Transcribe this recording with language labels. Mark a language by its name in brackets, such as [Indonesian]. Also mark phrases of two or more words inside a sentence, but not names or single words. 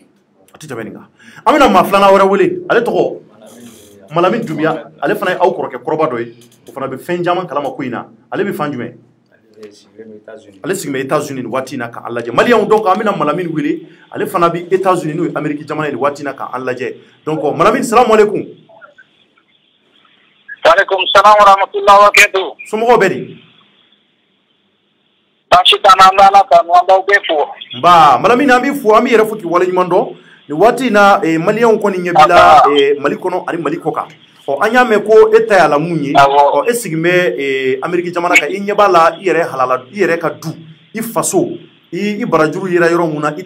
[Bambara] A tɛ tɛmɛ nin kan an bɛna maa filanan wɛrɛ wele ale tɔgɔ Malami Dunbiya ale fana ye aw kɔrɔkɛ kɔrɔba dɔ ye o fana bɛ fɛn caman kalama ko in na ale bɛ fan jumɛn ale sigilen bɛ États-Unis nin waati in na k'an lajɛ maliyɛnw donc an bɛna Malami wele ale fana bɛ États-Unis n'o ye Amérique jamana ye nin waati in na k'an lajɛ donc Malami [Arabic] السلام عليكم. وعليكم السلام ورحمة الله وبركاته. [Bambara] Somɔgɔw bɛ di. Baasi t'an na an bɛ Ala tanu an b'aw bɛɛ fo. Nba Malami an b'i fo an b'i yɛrɛ fo k'i waleɲuman dɔn nin waati in na maliyɛnw kɔni ɲɛ b'i la Mali kɔnɔ ani Mali kɔ kan. An y'a mɛn ko e ta y'a la mun ye e sigilen bɛ Amérique jamana kan i ɲɛ b'a la i yɛrɛ halala i yɛrɛ ka du i faso i barajuru yera yɔrɔ mun na i